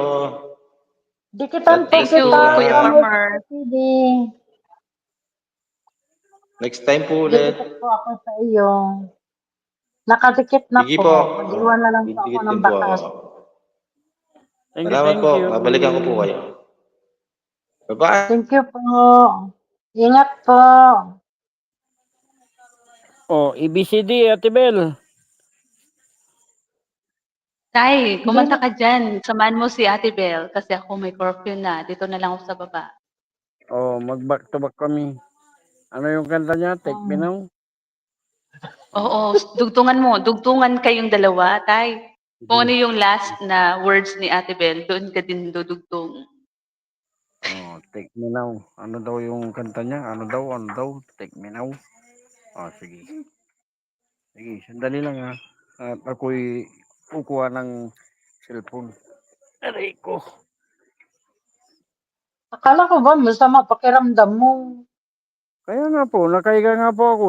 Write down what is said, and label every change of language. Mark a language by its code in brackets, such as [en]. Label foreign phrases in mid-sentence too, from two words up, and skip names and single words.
[tl] Dikitan po [en] Thank you, [tl] kita Kuya sa Farmer. TV. Next time po ulit. Dikit po ako sa iyo. Nakadikit na Sige po. po. Mag-iwan na lang po ako Didikit ng din po bakas. ako. [en] Thank [tl] Salamat po. [en] you. [tl] Babalikan ko po kayo. [en] Bye-bye. [tl] Thank you po. Ingat po. ABCD, Ate Bel. Tay, kumanta ka dyan. Samahan mo si Ate Bel kasi ako may curfew na. Dito na lang ako sa baba. Mag- [en] back to back [tl] kami. Ano yung kanta niya? [en] Take me now? [tl] Oo, dugtungan mo. Dugtungan kayong dalawa, Tay. Kung ano yung last na words ni Ate Bel, doon ka din dudugtong. [en] Take me now. [tl] Ano daw yung kanta niya? Ano daw? [en] Take me now. [tl] Sige. Sige, sandali lang ha. At ako'y kukuha ng cellphone. Aray ko. Akala ko ba masama pakiramdam mo? Kaya nga po, nakahiga nga po ako.